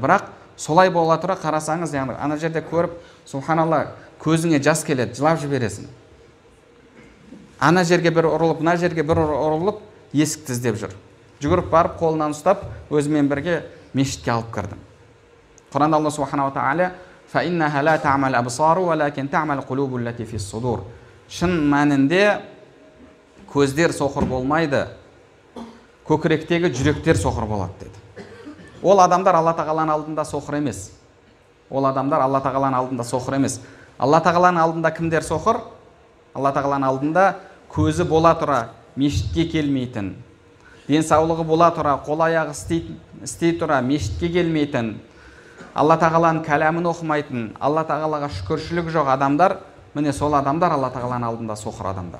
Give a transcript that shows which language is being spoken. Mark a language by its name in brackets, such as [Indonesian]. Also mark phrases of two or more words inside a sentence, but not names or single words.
[Kazakh] Бірақ солай бола тұра қарасаңыз, яғни ана жерде көріп, субханалла, көзіңе жас келеді, жылап жібересің. Ана жерге бір ұрылып, мына жерге бір ұрылып, есікті іздеп жүр. Жүгіріп барып, қолынан ұстап, өзімен бірге мешітке алып кірдім. Құранда Алла субханала тағала [Arabic] فَإِنَّهَا لَا تَعْمَلْ أَبْصَارُ وَلَكِنْ تَعْمَلْ قُلُوبُ الَّتِي فِي الصُّدُورِ. [Kazakh] Шын мәнінде көздер соқыр болмайды, көкіректегі жүректер соқыр болады деді. Ол адамдар Алла тағаланың алдында соқыр емес. Алла тағаланың алдында кімдер соқыр? Алла тағаланың алдында көзі бола тұра мешітке келмейтін, денсаулығы бола тұра, қол аяғы істей тұра, мешітке келмейтін, Алла тағаланың кәләмін оқымайтын, Алла тағалаға шүкіршілік жоқ адамдар, міне сол адамдар Алла тағаланың алдында соқыр адамдар.